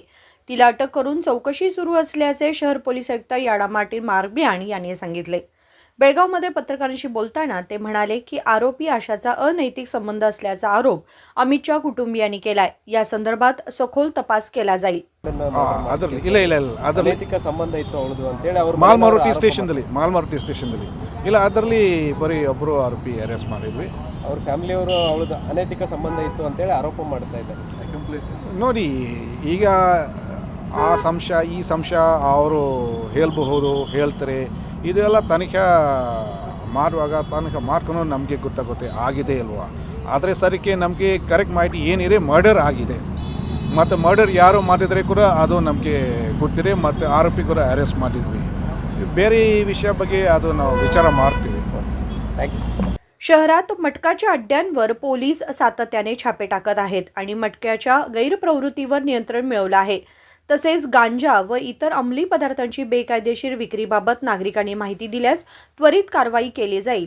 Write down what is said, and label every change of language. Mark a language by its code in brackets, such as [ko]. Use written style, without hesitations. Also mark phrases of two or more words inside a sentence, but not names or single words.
[mr] तिला अटक करून चौकशी सुरू असल्याचे शहर पोलीस आयुक्त याडा मार्टिन मार्बियान यांनी सांगितले। बेळगावमध्ये पत्रकारांशी बोलताना ते म्हणाले की आरोपी आशाचा अनैतिक संबंध असल्याचा आरोप अमितच्या कुटुंबियांनी केलाय। या संदर्भात सखोल तपास केला जाईल। [kn] ಅನೈತಿಕ ಸಂಬಂಧ ಇತ್ತು ಅವಳದು ಅಂತ ಹೇಳಿ ಅವರು ಮಾಲ್ಮಾರುತಿ ಸ್ಟೇಷನ್ದಲ್ಲಿ ಇಲ್ಲ ಅದರಲ್ಲಿ ಬರೀ ಒಬ್ಬರು ಆರೋಪಿ ಅರೆಸ್ಟ್ ಮಾಡಿದ್ವಿ। ಅವ್ರ ಫ್ಯಾಮಿಲಿ ಅವರು ಅವಳದು ಅನೈತಿಕ ಸಂಬಂಧ ಇತ್ತು ಅಂತ ಹೇಳಿ ಆರೋಪ ಮಾಡ್ತಾ ಇದ್ದಾರೆ। ನೋಡಿ ಈಗ ಆ ಸಂಶಯ ಈ ಸಂಶಯ ಅವರು ಹೇಳಬಹುದು ಹೇಳ್ತಾರೆ, ಇದೆಲ್ಲ ತನಿಖೆ ಮಾಡುವಾಗ ತನಿಖೆ ಮಾಡ್ಕೊಂಡು ನಮಗೆ ಗೊತ್ತಾಗುತ್ತೆ ಆಗಿದೆ ಅಲ್ವಾ। ಆದರೆ ಸರಿಕೆ ನಮಗೆ ಕರೆಕ್ಟ್ ಮಾಹಿತಿ ಏನಿದೆ ಮರ್ಡರ್ ಆಗಿದೆ ಮತ್ತು ಮರ್ಡರ್ ಯಾರು ಮಾಡಿದರೆ ಕೂಡ ಅದು ನಮಗೆ ಗೊತ್ತಿದೆ ಮತ್ತು ಆರೋಪಿ ಕೂಡ ಅರೆಸ್ಟ್ ಮಾಡಿದ್ವಿ। ಬೇರೆ विषया ಬಗ್ಗೆ ಅದು ನಾವು विचार ಮಾಡ್ತೀವಿ। [mr] शहरात मटकाच्या अड्ड्यांवर पोलीस सातत्याने छापे टाकत आहेत आणि मटक्याच्या गैरप्रवृत्तीवर नियंत्रण मिळवलं आहे। तसेच गांजा व इतर अंमली पदार्थांची बेकायदेशीर विक्रीबाबत नागरिकांनी माहिती दिल्यास त्वरित कारवाई केली जाईल।